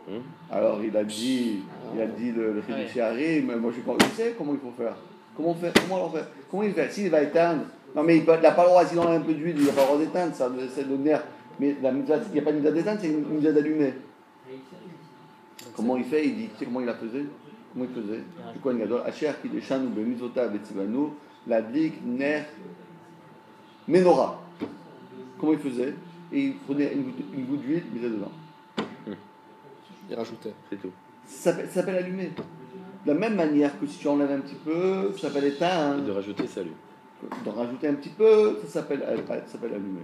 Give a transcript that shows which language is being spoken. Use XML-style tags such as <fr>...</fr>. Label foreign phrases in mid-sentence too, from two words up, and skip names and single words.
<fr>Alors il a dit le Chidush Harim, mais moi je sais comment il faut faire. Comment il fait? S'il va éteindre, non mais il n'a pas le droit, s'il enlève un peu d'huile, il n'a pas le droit d'éteindre, ça c'est le nerf. Mais la mitzvah, il n'y a pas de mitzvah d'éteindre, c'est une mitzvah d'allumer. Comment il fait? Il dit, tu sais comment il la faisait? Comment il faisait?</fr> <he>Du כהן גדול, אשר קידשנו במצוותיו וציוונו, להדליק נר מנורה.</he> <fr>Comment il faisait? Et il prenait une goutte d'huile, il mettait dedans. Il rajoutait. C'est tout. Ça s'appelle allumer. De la même manière que si tu enlèves un petit peu, ça s'appelle éteindre. Et de rajouter, salut. D'en rajouter un petit peu, ça s'appelle allumer.</fr>